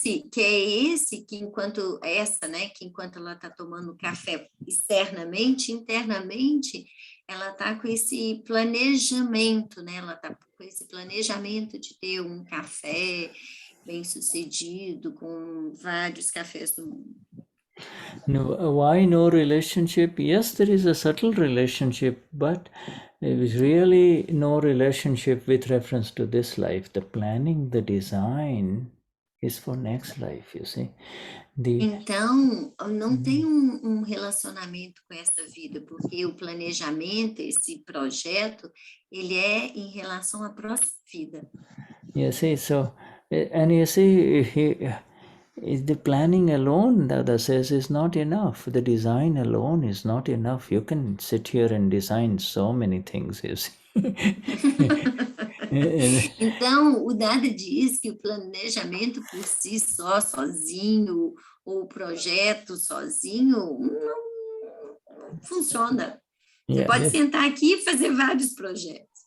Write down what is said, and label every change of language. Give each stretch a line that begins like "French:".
Portuguese: Que é esse que enquanto ela está tomando café externamente, internamente, ela está com esse planejamento, né? Ela está com esse planejamento de ter um café bem sucedido, com vários cafés do mundo.
English: No, why no relationship? Yes, there is a subtle relationship, but there is really no relationship with reference to this life. The planning, the design is for next life, you see.
Portuguese: Então, não tem um relacionamento com essa vida, porque o planejamento, esse projeto, ele é em relação à próxima vida.
English: You see, so, and you see, the planning alone, Dada says, is not enough. The design alone is not enough. You can sit here and design so many things, you see.
Portuguese: Então, o Dada diz que o planejamento por si só, sozinho, ou o projeto sozinho, não funciona. Você pode sentar aqui e fazer vários projetos.